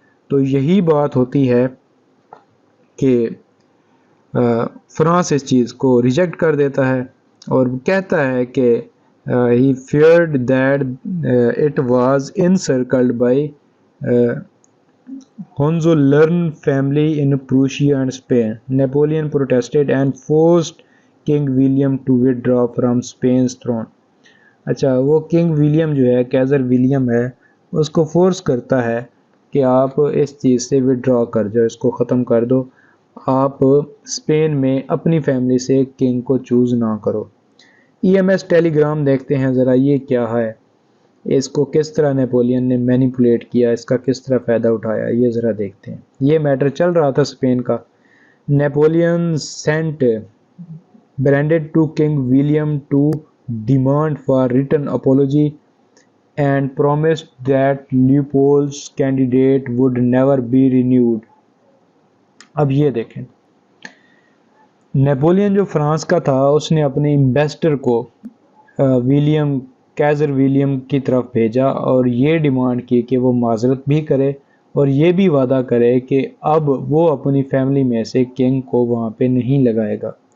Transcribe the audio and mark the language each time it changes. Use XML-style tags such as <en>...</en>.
<ur>تو یہی بات ہوتی ہے کہ فرانس اس چیز کو ریجیکٹ کر دیتا ہے اور کہتا ہے کہ</ur> <en>he feared that it was encircled by Hohenzollern family in Prussia and Spain. Napoleon protested and forced King William to withdraw from Spain's throne.</en> <ur>اچھا وہ کنگ ولیم جو ہے کیزر ولیم ہے اس کو فورس کرتا ہے کہ آپ اس چیز سے وڈرا کر جاؤ, اس کو ختم کر دو, آپ اسپین میں اپنی فیملی سے کنگ کو چوز نہ کرو. ای ایم ایس ٹیلی گرام دیکھتے ہیں ذرا, یہ کیا ہے, اس کو کس طرح نیپولین نے مینیپولیٹ کیا, اس کا کس طرح فائدہ اٹھایا, یہ ذرا دیکھتے ہیں. یہ میٹر چل رہا تھا اسپین کا. Napoleon Saint</ur> <en>branded to King William to demand for written apology and promised that Leopold's candidate would never be renewed.</en> <ur>اب یہ دیکھیں، نیپولین جو فرانس کا تھا اس نے اپنے ایمبیسڈر کو ولیم کیزر ولیم کی طرف بھیجا اور یہ ڈیمانڈ کی کہ وہ معذرت بھی کرے اور یہ بھی وعدہ کرے کہ اب وہ اپنی فیملی میں سے کنگ کو وہاں پہ نہیں لگائے گا۔</ur>